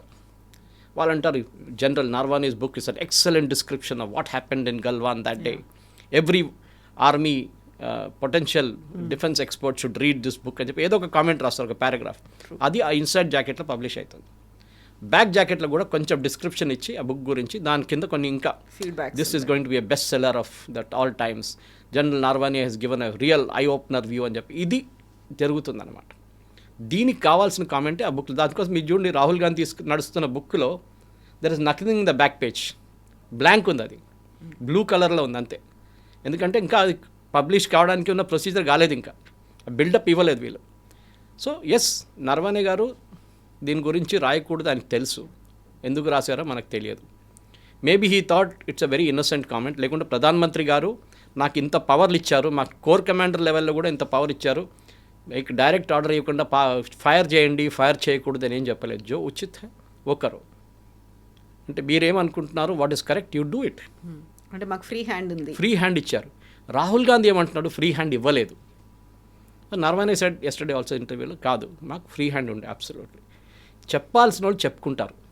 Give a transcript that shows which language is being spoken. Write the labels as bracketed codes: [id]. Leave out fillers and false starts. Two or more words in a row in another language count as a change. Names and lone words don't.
[te] వాళ్ళు అంటారు [en] General Narvane's book is an excellent description of what happened in Galwan that day. Every army potential defence expert should read this book [te] అని చెప్పి ఏదో ఒక కామెంట్ రాస్తారు, ఒక పారాగ్రాఫ్. అది ఆ ఇన్సైడ్ జాకెట్లో పబ్లిష్ అవుతుంది. బ్యాక్ జాకెట్లో కూడా కొంచెం డిస్క్రిప్షన్ ఇచ్చి ఆ బుక్ గురించి, దాని కింద కొన్ని ఇంకా [en] this is going to be a best seller of that all times, General Narvani has given a real eye opener view [te] అని చెప్పి ఇది జరుగుతుందన్నమాట. దీనికి కావాల్సిన కామెంటే ఆ బుక్లో. దానికోసం మీరు చూడండి రాహుల్ గాంధీ నడుస్తున్న బుక్లో [en] there is nothing in the back page, [te] బ్లాంక్ ఉంది, అది బ్లూ కలర్లో ఉంది అంతే. ఎందుకంటే ఇంకా అది పబ్లిష్ కావడానికి ఉన్న ప్రొసీజర్ కాలేదు, ఇంకా బిల్డప్ ఇవ్వలేదు వీళ్ళు. [en] so yes, [te] నర్వానే గారు దీని గురించి రాయకూడదు ఆయనకు తెలుసు, ఎందుకు రాశారో మనకు తెలియదు. [en] Maybe he thought it's a very innocent comment. [te] లేకుంటే ప్రధానమంత్రి గారు నాకు ఇంత పవర్లు ఇచ్చారు, మాకు కోర్ కమాండర్ లెవెల్లో కూడా ఇంత పవర్ ఇచ్చారు, మీకు [en] direct order [te] ఇవ్వకుండా ఫైర్ చేయండి, ఫైర్ చేయకూడదు అని ఏం చెప్పలేదు. [hi] जो उचित है [te] ఒకరు అంటే మీరేమనుకుంటున్నారు, [en] what is correct, you do it. [te] అంటే మాకు [en] free hand [te] ఉంది, [en] free hand [te] ఇచ్చారు. రాహుల్ గాంధీ ఏమంటున్నాడు, [en] free hand [te] ఇవ్వలేదు. [en] Narvane said yesterday also [te] ఇంటర్వ్యూలో, కాదు మాకు [en] free hand [te] ఉండే, అబ్సల్యూట్లీ. చెప్పాల్సిన వాళ్ళు చెప్పుకుంటారు.